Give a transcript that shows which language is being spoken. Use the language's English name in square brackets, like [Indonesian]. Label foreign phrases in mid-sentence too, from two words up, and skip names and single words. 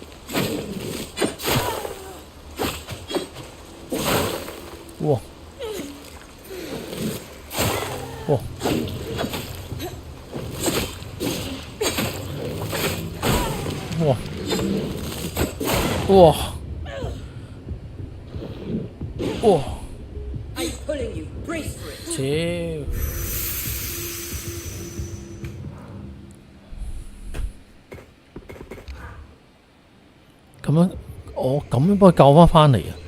[English] 哇！哇！哇！哇！哇！ I'm pulling you. Brace for it. 切！ [Cantonese] 咁樣我咁樣幫佢救翻嚟啊！